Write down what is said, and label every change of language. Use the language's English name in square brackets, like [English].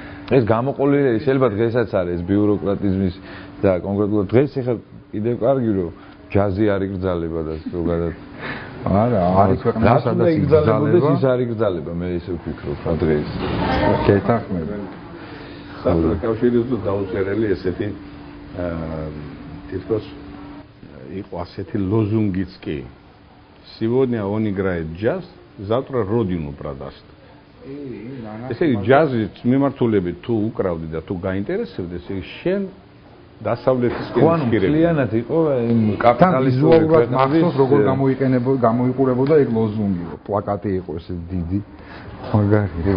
[Georgian] ეს გამოყოლილი შეიძლება დღესაც არის ეს ბიუროკრატიზმის და კონკრეტულად დღეს ახლა კიდევ კარგი რომ ჯაზი არ იგრძალება და ზოგადად არა, არის ქვეყანა სადაც იგრძალება, ის არ იგრძალება, მე ისე ვფიქრობ რა დღეს. გეთანხმება. საბჭოთა კავშირის დაუწერელი ესეთი თითქოს იყო ასეთი ლოზუნგიც კი. [Russian] Сегодня он играет джаз, завтра родину продаст. [Georgian] ესე იგი ჯაზის მიმართულებით თუ უკრავდი და თუ გაინტერესებდი, ესე იგი შენ დასავლეთისკენ შეგირებ. კლიანად იყო იმ კაპიტალისტური მახსოვს როგორ გამოიყურებოდა ეგ ლოზუნგი, პლაკატი იყო ესე დიდი. მაგარი.